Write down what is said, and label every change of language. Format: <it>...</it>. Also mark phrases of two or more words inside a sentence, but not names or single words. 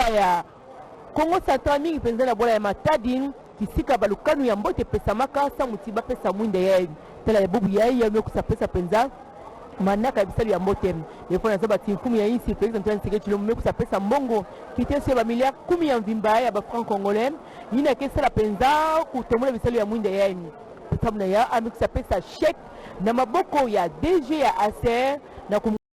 <ktu>ya Kongo Central mingi penza na bola ya Matadi kisika balukanu ya mbote pesa maka sa mutiba pesa mwinda ya tela ya bubu ya mekusa pesa penza manaka ya bisalu ya mbote yefona zaba timfumu ya isi Felix Antoine Chilombe mekusa pesa mbongo kitesi ya miliard 10 ya mvimba ya ba franc congolais yina kesa la penza kutomola bisalu ya mwinda ya sababu na ya amekusa pesa check na maboko ya DG ya Acer na</ktu>